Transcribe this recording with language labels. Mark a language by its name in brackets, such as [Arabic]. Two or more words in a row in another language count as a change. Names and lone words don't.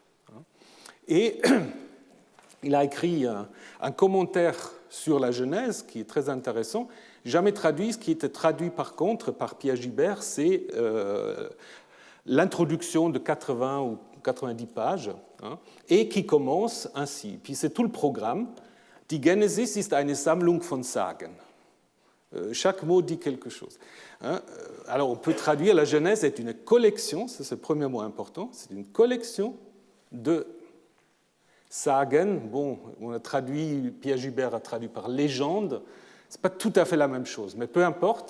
[French] Et il a écrit un commentaire sur la Genèse qui est très intéressant, jamais traduit. Ce qui était traduit par contre par Pierre Gibert, c'est l'introduction de 80 ou 90 pages, et qui commence ainsi. Puis c'est tout le programme. [German] Die Genesis ist eine Sammlung von Sagen. [French] Chaque mot dit quelque chose. Alors on peut traduire la Genèse est une collection, c'est le premier mot important, c'est une collection de Sagen. Bon, on a traduit, Pierre Gibert a traduit par légende, c'est pas tout à fait la même chose, mais peu importe.